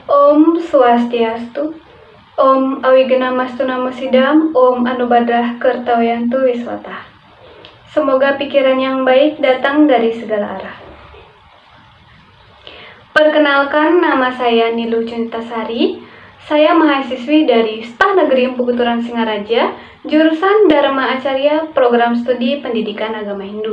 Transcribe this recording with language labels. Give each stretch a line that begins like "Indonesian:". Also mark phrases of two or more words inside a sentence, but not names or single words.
Sanskrit: Om Swastiastu, Om Awigenamastu Namo Sidam, Om Anubadrah Kertawiyantu Wiswata.
Indonesian: Semoga pikiran yang baik datang dari segala arah. Perkenalkan, nama saya Nilu Cintasari. Saya mahasiswi dari Staf Negeri Empu Kuturan Singaraja, jurusan Dharma Acarya, Program Studi Pendidikan Agama Hindu.